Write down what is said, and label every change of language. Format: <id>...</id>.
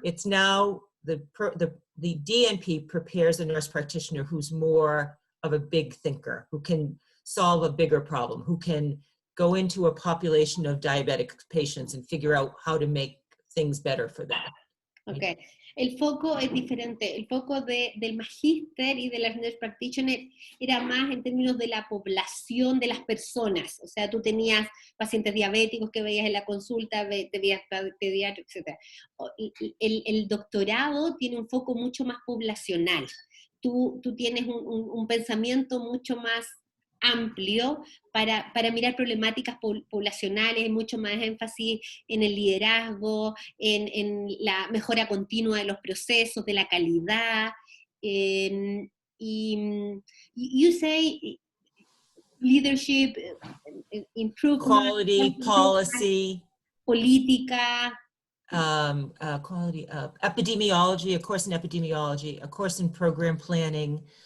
<en>It's now the DNP prepares a nurse practitioner who's more of a big thinker, who can solve a bigger problem, who can go into a population of diabetic patients and figure out how to make things better for them.</en> <es>Ok, el foco es diferente. El foco del magíster y de las nurse practitioner era más en términos de la población de las personas. O sea, tú tenías pacientes diabéticos que veías en la consulta, veías pediatras, etc. El doctorado tiene un foco mucho más poblacional. Tú tienes un pensamiento mucho más amplio para mirar problemáticas poblacionales, mucho más énfasis en el liderazgo, en la mejora continua de los procesos, de la calidad.</es> <en>Y you say leadership, improvement, Quality, policy,</en> <es>política.</es> <en>Quality, epidemiology, a course in epidemiology, a course in program planning.</en>